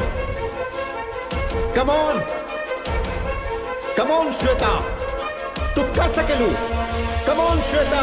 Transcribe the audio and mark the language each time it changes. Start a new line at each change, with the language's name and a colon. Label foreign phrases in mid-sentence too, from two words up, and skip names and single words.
English: Come on! Come on, श्वेता!
Bhojpuri: तू कर सकेलू!
English: Come on, श्वेता!